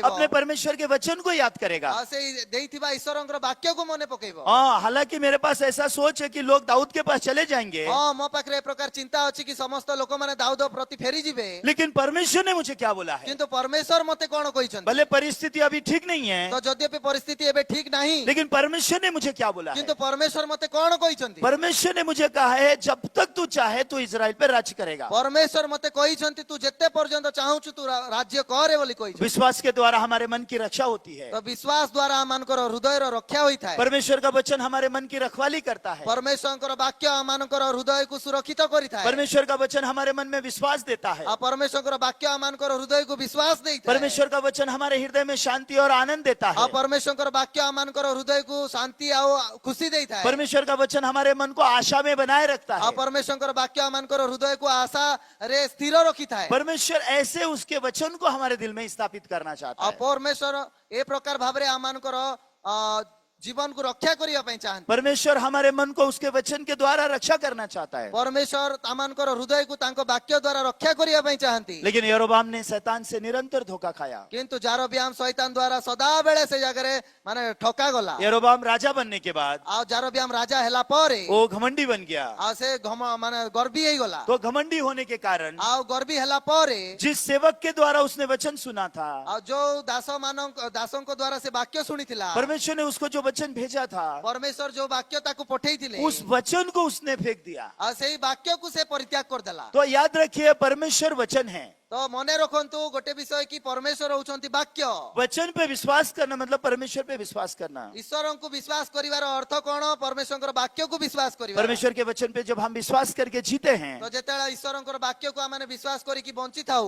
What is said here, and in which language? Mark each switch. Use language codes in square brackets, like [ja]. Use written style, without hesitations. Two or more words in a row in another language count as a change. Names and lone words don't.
[hi] अपने परमेश्वर के वचन को याद करेगा। [or] ଆଉ ସେଇ ଦେଇଥିବା ଈଶ୍ୱରଙ୍କର ବାକ୍ୟକୁ ମନେ ପକେଇବ [hi] हाँ, हालांकि मेरे पास ऐसा सोच है कि लोग दाऊद के पास चले जाएंगे, [or] ହଁ ମୋ ପାଖରେ ଏ ପ୍ରକାର ଚିନ୍ତା ଅଛି କି ସମସ୍ତ ଲୋକମାନେ ଦାଉଦ ପ୍ରତି ଫେରି ଯିବେ [hi] लेकिन परमेश्वर ने मुझे क्या बोला है? [or] କିନ୍ତୁ ପରମେଶ୍ୱର ମତେ କଣ କହିଛନ୍ତି [hi] भले परिस्थिति अभी ठीक नहीं है, [or] ତ ଯଦ୍ୟପि ପରିସ୍ଥିତି ଏବେ ଠିକ ନାହିଁ [hi] लेकिन परमेश्वर ने मुझे क्या बोला है? [or] କିନ୍ତୁ ପରମେଶ୍ୱର ମତେ କଣ କହିଛନ୍ତି [hi] परमेश्वर ने मुझे कहा है जब तक तू चाहे तो इजराइल पे राज करेगा। [or] ପରମେଶ୍ୱର ମତେ କହିଛନ୍ତି ତୁ ଯେତେ ପର୍ଯ୍ୟନ୍ତ ଚାହୁଁଛୁ ତୁ ରାଜ୍ୟ କରେ ବୋଲି କହିଛନ୍ତି [hi] विश्वास के द्वारा हमारे मन की रक्षा होती है। [or] ତ ବିଶ୍ୱାସ ଦ୍ୱାରା ଆମମାନଙ୍କର ହୃଦୟର ରକ୍ଷା ହୋଇଥାଏ [hi] परमेश्वर का वचन हमारे मन की रखवाली करता है। [or] ପରମେଶ୍ୱରଙ୍କର ବାକ୍ୟ ଆମମାନଙ୍କର ହୃଦୟକୁ ସୁରକ୍ଷିତ କରିଥାଏ [hi] परमेश्वर का वचन हमारे मन में विश्वास देता है। [or] ଆଉ ପରମେଶ୍ୱରଙ୍କର ବାକ୍ୟ ଆମମାନଙ୍କର ହୃଦୟକୁ ବିଶ୍ୱାସ ଦେଇଥାଏ [hi] परमेश्वर का वचन हमारे हृदय में शांति और आनंद देता [or] ଆଉ [hi] है। [or] ପରମେଶ୍ୱରଙ୍କର ବାକ୍ୟ ଆମମାନଙ୍କର ହୃଦୟକୁ ଶାନ୍ତି ଆଉ ଖୁସି ଦେଇଥାଏ [hi] परमेश्वर का वचन हमारे मन को आशा में बनाए रखता [or] ଆଉ [hi] है। [or] ପରମେଶ୍ୱରଙ୍କର ବାକ୍ୟ ଆମମାନଙ୍କର ହୃଦୟକୁ ଆଶାରେ ସ୍ଥିର ରଖିଥାଏ [hi] परमेश्वर ऐसे उसके वचन को हमारे दिल में स्थापित करना चाहता [or] ଆଉ [hi] है। [or] ପରମେଶ୍ୱର ଏ ପ୍ରକାର ଭାବରେ ଆମମାନଙ୍କର ଜୀବନକୁ ରକ୍ଷା କରିବା ପାଇଁ ଚାହାନ୍ତି [hi] परमेश्वर हमारे मन को उसके वचन के द्वारा रक्षा करना चाहता है। [or] ପରମେଶ୍ୱର ଆମମାନଙ୍କର ହୃଦୟକୁ ତାଙ୍କ ବାକ୍ୟ ଦ୍ୱାରା ରକ୍ଷା କରିବା ପାଇଁ ଚାହାନ୍ତି [hi] लेकिन यरोबाम ने शैतान से निरंतर धोखा खाया। [or] କିନ୍ତୁ ଜାରବିଆମ ଶୈତାନ ଦ୍ୱାରା ସଦାବେଳେ ସେ ଜାଗାରେ ମାନେ ଠକା ଗଲା [hi] यरोबाम राजा बनने के बाद [or] ଆଉ ଜାରବିଆମ ରାଜା ହେଲା ପରେ [hi] वो घमंडी बन गया। [or] ଆଉ ସେ ମାନେ ଗର୍ବୀ ହେଇଗଲା [hi] तो घमंडी होने के कारण [or] ଆଉ ଗର୍ବୀ ହେଲା ପରେ [hi] जिस सेवक के द्वारा उसने वचन सुना था, [or] ଆଉ ଯୋଉ ଦାସଙ୍କ ଦ୍ୱାରା ସେ ବାକ୍ୟ ଶୁଣିଥିଲା [hi] परमेश्वर ने उसको जो वचन भेजा था [or] ପରମେଶ୍ୱର ଯୋଉ ବାକ୍ୟ ତାକୁ ପଠେଇଥିଲେ [hi] उस वचन को उसने फेंक दिया। [or] ଆଉ ସେଇ ବାକ୍ୟକୁ ସେ ପରିତ୍ୟାଗ କରିଦେଲା [hi] तो याद रखिए परमेश्वर वचन है। [or] ତ ମନେ ରଖନ୍ତୁ ଗୋଟେ ବିଷୟ କି ପରମେଶ୍ୱର ହେଉଛନ୍ତି ବାକ୍ୟ। [hi] वचन पे विश्वास करना मतलब परमेश्वर पे विश्वास करना। [or] ଈଶ୍ୱର କୁ ବିଶ୍ୱାସ କରିବାର ଅର୍ଥ କଣ? ପରମେଶ୍ୱର ବାକ୍ୟ କୁ ବିଶ୍ୱାସ କରିବା। [hi] परमेश्वर के वचन पे जब हम विश्वास करके जीते हैं [or] ତ ଯେତେବେଳେ ଈଶ୍ୱର ବାକ୍ୟ କୁ ଆମେ ବିଶ୍ୱାସ କରି କି ବଞ୍ଚି ଥାଉ,